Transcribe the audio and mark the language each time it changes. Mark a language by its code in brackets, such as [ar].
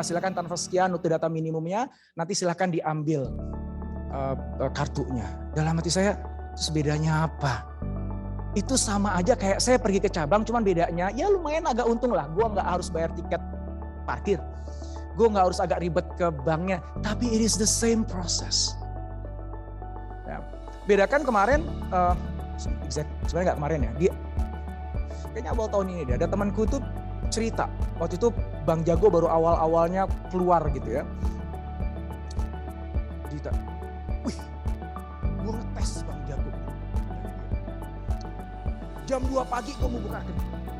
[id] Silakan transfer sekian untuk data minimumnya. Nanti silakan diambil kartunya. Dalam hati saya, terus bedanya apa? Itu sama aja kayak saya pergi ke cabang, cuman bedanya ya lumayan agak untung lah. Gue nggak harus bayar tiket parkir. Gue nggak harus agak ribet ke banknya. Tapi [en] it is the same process. [id] Ya. Bedakan kemarin, sebenarnya nggak kemarin ya, dia kayaknya awal tahun ini deh, ada temanku tuh cerita waktu itu Bank Jago baru awal-awalnya keluar gitu ya, cerita, wih, gue ngetes Bank Jago, jam 2 pagi gue mau buka rekening,